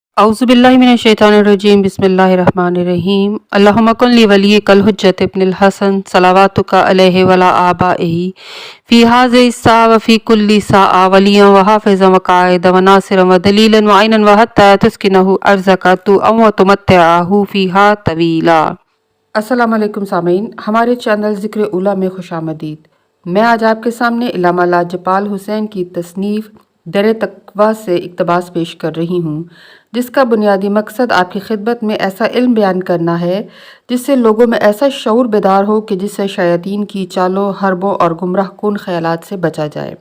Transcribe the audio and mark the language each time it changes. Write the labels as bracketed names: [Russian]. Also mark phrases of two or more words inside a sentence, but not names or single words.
[Arabic] أعوذ بالله من الشيطان الرجيم بسم الله الرحمن الرحيم اللهم كن لوليك الحجة ابن الحسن صلواتك عليه وعلى آبائه في هذه الساعة وفي كل ساعة وليا وحافظا وقائدا وناصرا ودليلا وعينا حتى تسكنه أرضك طوعا وتمتعه فيها طويلا. [Urdu] السلام علیکم سامعین، ہمارے چینل ذکر اولیٰ میں خوش آمدید. میں آج آپ کے سامنے علامہ لاجپال حسین کی تصنیف در تقویٰ سے اقتباس پیش کر رہی ہوں، جس کا بنیادی مقصد آپ کی خدمت میں ایسا علم بیان کرنا ہے جس سے لوگوں میں ایسا شعور بیدار ہو کہ جس سے شیاطین کی چالوں، حربوں اور گمراہ کن خیالات سے بچا جائے.